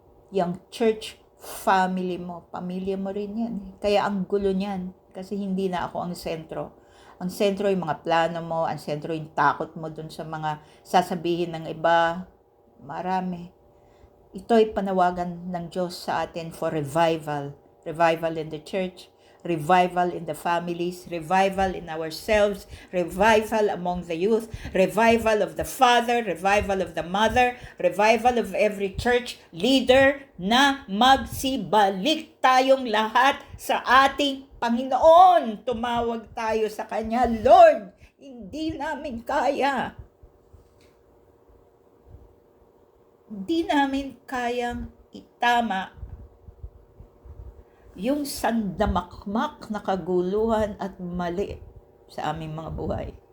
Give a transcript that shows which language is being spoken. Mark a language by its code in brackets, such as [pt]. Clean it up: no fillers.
[tl] Yung church family mo, pamilya mo rin yan. Kaya ang gulo niyan, kasi hindi na ako ang sentro. Ang sentro yung mga plano mo, ang sentro yung takot mo dun sa mga sasabihin ng iba. Marami. Ito'y panawagan ng Diyos sa atin for revival. [en] Revival in the church, revival in the families, revival in ourselves, revival among the youth, revival of the father, revival of the mother, revival of every church leader [tl] na magsibalik tayong lahat sa ating Panginoon. Tumawag tayo sa Kanya, Lord, hindi namin kaya. Hindi namin kayang itama yung sandamakmak na kaguluhan at mali sa aming mga buhay.